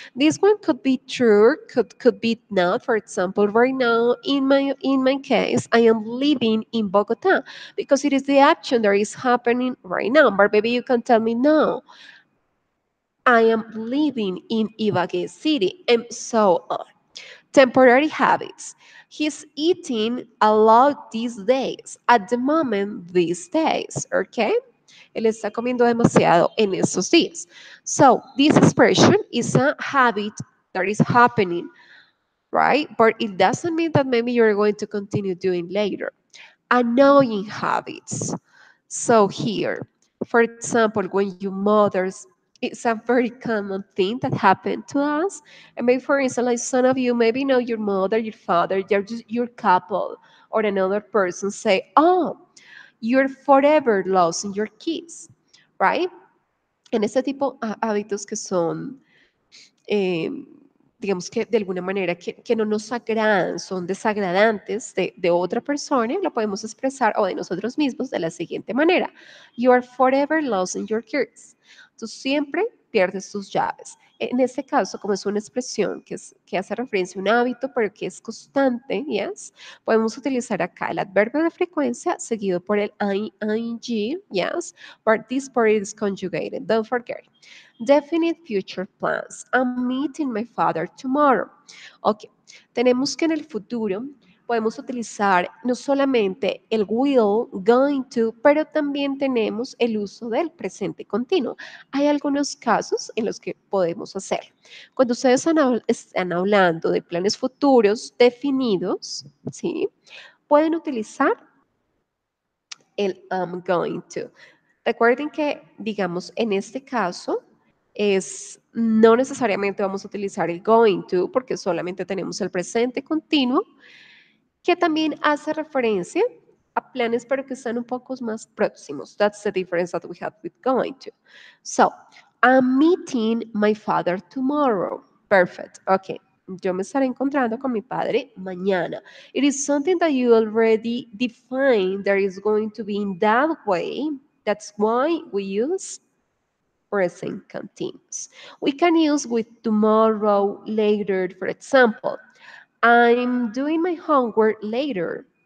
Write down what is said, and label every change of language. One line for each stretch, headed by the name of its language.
English: This one could be true, could be not. For example, right now in my case, I am living in Bogota because it is the action that is happening right now. But maybe you can tell me no. I am living in Ibagué City, and so on. Temporary habits. He's eating a lot these days. At the moment, these days, okay?
Spanish: Él está comiendo demasiado en estos días.
English: So, this expression is a habit that is happening, right? But it doesn't mean that maybe you're going to continue doing later. Annoying habits. So, here, for example, when you mothers, it's a very common thing that happened to us. And maybe, for instance, like some of you maybe know your mother, your father, your couple, or another person say, oh, you're forever losing your kids, right?
Spanish: En este tipo de hábitos que son eh, digamos que de alguna manera que no nos agradan, son desagradantes de otra persona, lo podemos expresar o de nosotros mismos de la siguiente manera.
English: You are forever losing your keys.
Spanish: Tú siempre pierdes tus llaves. En este caso, como es una expresión que hace referencia a un hábito, pero que es constante, yes, podemos utilizar acá el adverbio de frecuencia seguido por el ing, yes,
English: but this part is conjugated, don't forget. Definite future plans. I'm meeting my father tomorrow.
Spanish: Ok, tenemos que en el futuro podemos utilizar no solamente el will, going to, pero también tenemos el uso del presente continuo. Hay algunos casos en los que podemos hacerlo. Cuando ustedes están hablando de planes futuros definidos, ¿sí? Pueden utilizar el I'm going to. Recuerden que, digamos, en este caso, no necesariamente vamos a utilizar el going to porque solamente tenemos el presente continuo, que también hace referencia a planes, pero que están un poco más próximos.
English: That's the difference that we have with going to. So, I'm meeting my father tomorrow. Perfect. Okay.
Spanish: Yo me estaré encontrando con mi padre mañana.
English: It is something that you already defined that is going to be in that way. That's why we use present continuous. We can use with tomorrow, later, for example. I'm doing my homework later.